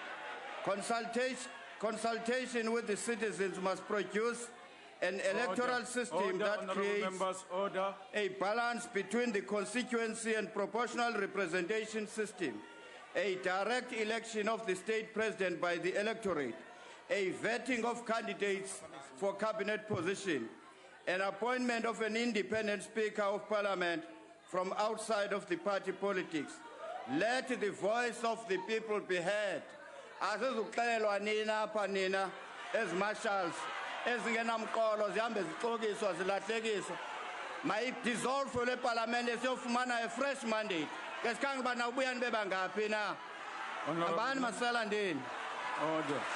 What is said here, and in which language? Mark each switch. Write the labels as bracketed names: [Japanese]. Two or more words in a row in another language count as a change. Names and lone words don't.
[English] Consultation with the citizens must produce an electoral system that creates a balance between the constituency and proportional representation system, a direct election of the state president by the electorate, a vetting of candidates for cabinet position, an appointment of an independent Speaker of Parliament from outside of the party politics. Let the voice of the people be heard. [Xhosa] Asizuxelelwa nina apha nina ezi-marshals ezingenamqolo zihambe zixokiswa zilahlekiswa. Mayidissolve le parliamente siyofumana [English] a fresh mandate. [Xhosa] Ngesikhange bana ubuya nibe bangaphi na. Abani masala ndini. [English] Order.